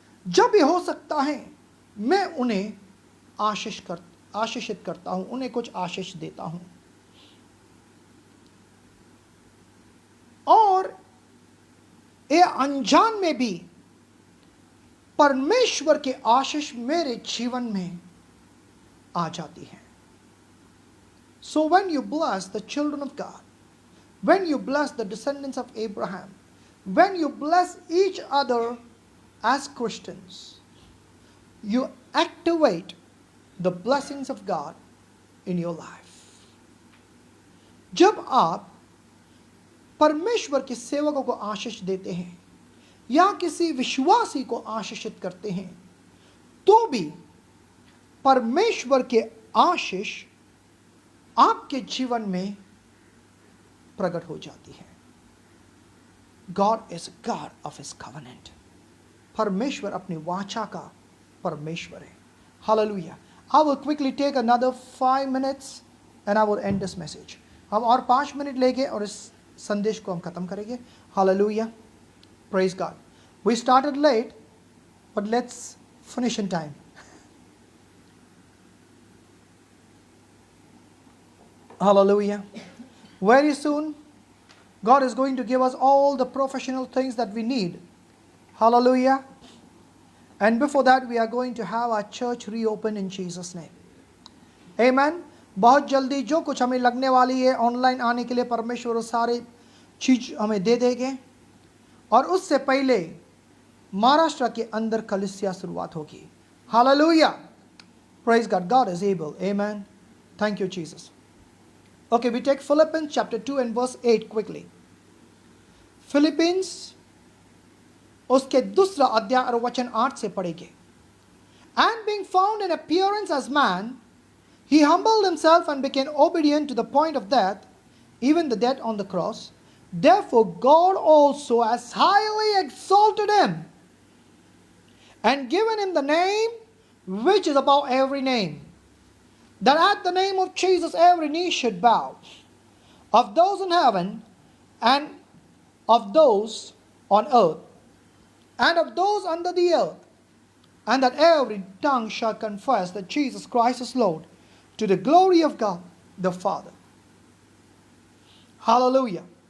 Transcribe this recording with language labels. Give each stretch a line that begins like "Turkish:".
Hindi: जब भी हो सकता है मैं उन्हें आशीषित करता हूं, उन्हें कुछ आशीष देता हूं। और ये अनजान में भी परमेश्वर के आशीष मेरे जीवन में आ जाती है।
English: So when you bless the children of God, when you bless the descendants of Abraham, when you bless each other as Christians, you activate the blessings of God in your life.
Hindi: जब आप परमेश्वर के सेवकों को आशीष देते हैं या किसी विश्वासी को आशीषित करते हैं, तो भी परमेश्वर के आशीष आपके जीवन में प्रकट हो जाती है।
English: God is a God of His covenant.
Hindi: परमेश्वर अपनी वाचा का परमेश्वर है।
English: Hallelujah. I will quickly take another 5 minutes and I will end this message.
Hindi: हम और 5 मिनट लेंगे और इस संदेश को हम खत्म करेंगे।
English: Hallelujah. Praise God. We started late, but let's finish in time. Hallelujah. Very soon, God is going to give us all the professional things that we need. Hallelujah. And before that, we are going to have our church reopen in Jesus' name. Amen.
Hindi: बहुत जल्दी जो कुछ हमें लगने वाली है online आने के लिए परमेश्वर सारे चीज हमें दे देंगे, और उससे पहले महाराष्ट्र के अंदर कलीसिया शुरुआत होगी।
English: Hallelujah. Praise God. God is able. Amen. Thank you, Jesus. Okay, we take Philippians chapter 2 and verse 8 quickly.
Hindi: Philippians उसके दूसरा अध्याय और वचन 8 से पढ़ेंगे।
English: And being found in appearance as man, he humbled himself and became obedient to the point of death, even the death on the cross. Therefore God also has highly exalted him and given him the name which is above every name, that at the name of Jesus every knee should bow, of those in heaven and of those on earth and of those under the earth, and that every tongue shall confess that Jesus Christ is Lord, to the glory of God the Father. Hallelujah.